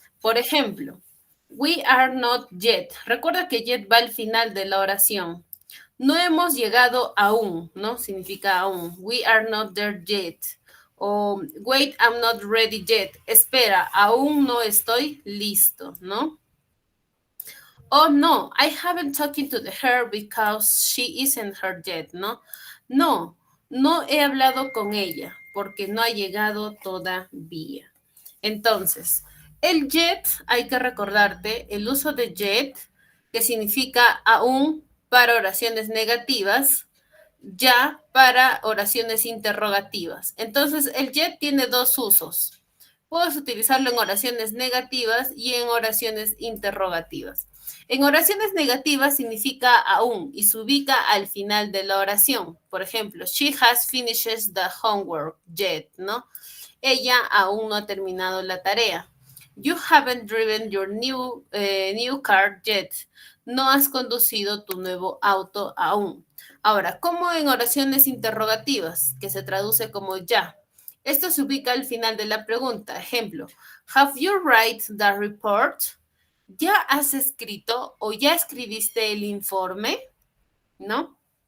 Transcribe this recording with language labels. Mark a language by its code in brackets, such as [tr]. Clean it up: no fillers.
[es] Por ejemplo, [en] we are not yet. [es] Recuerda que yet va al final de la oración. No hemos llegado aún, ¿no? Significa aún. [en] We are not there yet. O wait, I'm not ready yet. [es] Espera, aún no estoy listo, ¿no? [en] Oh, no, I haven't talked to her because she isn't here yet, ¿no? [es] No, no he hablado con ella porque no ha llegado todavía. Entonces, el yet, hay que recordarte, el uso de yet, que significa aún para oraciones negativas, ya para oraciones interrogativas. Entonces, el yet tiene dos usos. Puedes utilizarlo en oraciones negativas y en oraciones interrogativas. En oraciones negativas significa aún y se ubica al final de la oración. Por ejemplo, [en] she has finished the homework yet, ¿no? [es] Ella aún no ha terminado la tarea. [en] You haven't driven your new car yet. [es] No has conducido tu nuevo auto aún. Ahora, ¿cómo en oraciones interrogativas, que se traduce como ya? Esto se ubica al final de la pregunta. Ejemplo, [en] have you write the report? [es] ¿Ya has escrito o ya escribiste el informe? ¿No?